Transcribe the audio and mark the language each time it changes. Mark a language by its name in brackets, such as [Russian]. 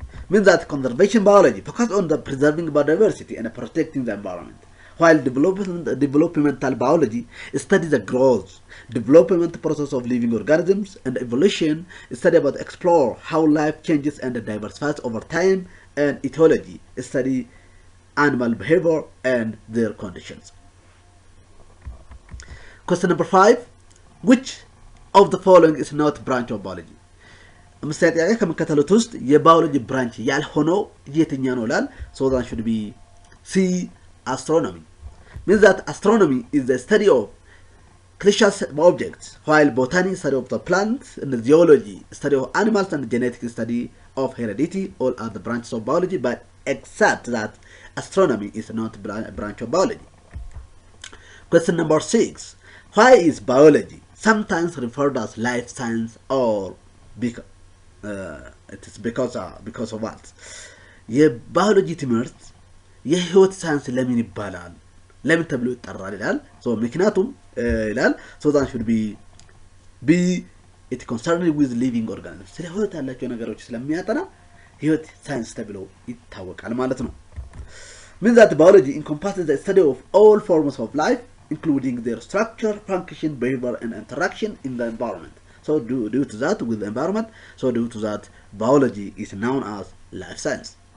[English] means that conservation biology focus on the preserving biodiversity and protecting the environment, while developmental biology studies the growth, development process of living organisms, and evolution study about explore how life changes and diversifies over time, and ethology study animal behavior and their conditions. question number 5 which of the following is not branch of biology? [Amharic] ምሳሌ ጥያቄ ከመከተሉት ውስጥ የባዮሎጂ ብራንች ያልሆነው የትኛው ነው ይላል። [English] so that should be C. astronomy. means that astronomy is the study of celestial objects, while botany study of the plants, and zoology study of animals, and genetics study of heredity. All are the branches of biology, but except that astronomy is not a branch of biology. question number 6 why is biology sometimes referred as life science or because it is because of what? [Amharic] የባዮሎጂ ትምህርት የህይወት ሳይንስ ለምን ይባላል ለምን ተብሎ ይጠራል ይላል። so ምክንያቱም ይላል [English] so that should be B. it concerned with living organisms [Amharic] ስለ ህይወት ያላቸው ነገሮች ስለሚያጠና ህይወት ሳይንስ ተብሎ ይታወቃል ማለት ነው። [English] means that biology encompasses the study of all forms of life including their structure, function, behavior, and interaction in the environment. so due to that with the environment, so due to that biology is known as life science.